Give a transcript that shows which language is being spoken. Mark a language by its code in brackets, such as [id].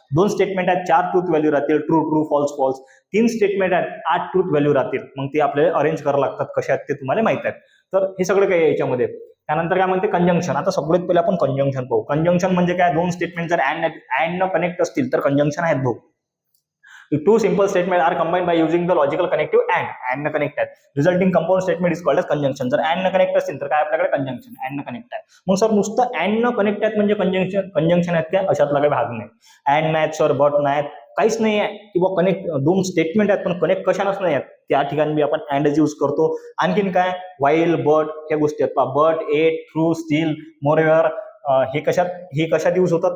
[mr] दोन स्टेटमेंट आहेत, 4 truth value राहतील, ट्रू, फॉल्स. 3 स्टेटमेंट आहेत, 8 ट्रूथ व्हॅल्यू राहतील. मग ते आपल्याला अरेंज करावं लागतात, कशा आहेत ते तुम्हाला माहित आहेत. तर हे सगळं काही आहे याच्यामध्ये. त्यानंतर काय म्हणते कंजंक्शन. आता सगळ्यात पहिले आपण कंजंक्शन पाहू. कंजंक्शन म्हणजे काय? दोन स्टेटमेंट जर अँड न कनेक्ट असतील तर कंजंक्शन आहेत भाऊ. [en] Two simple statements are combined by using the logical connective and [mr] न कनेक्ट आहे. [en] Resulting compound statement is called as conjunction. [mr] जर and न कनेक्ट असतील तर काय आपल्याकडे कंजंक्शन, and न कनेक्ट आहे. मग सर नुसतं and न कनेक्ट आहेत म्हणजे कंजंक्शन आहेत का? अशातला काही भाग नाही. and नाहीत सर, बट नाहीत, काहीच नाही आहे. किंवा कनेक्ट दोन स्टेटमेंट आहेत पण कनेक्ट कशानच नाही आहेत, त्या ठिकाणी आपण अँडच यूज करतो. आणखीन काय? वाईल, बट, ह्या गोष्टी आहेत. बट, एट, ट्रू, स्टील, मोरएव्हर, हे कशात यूज होतात?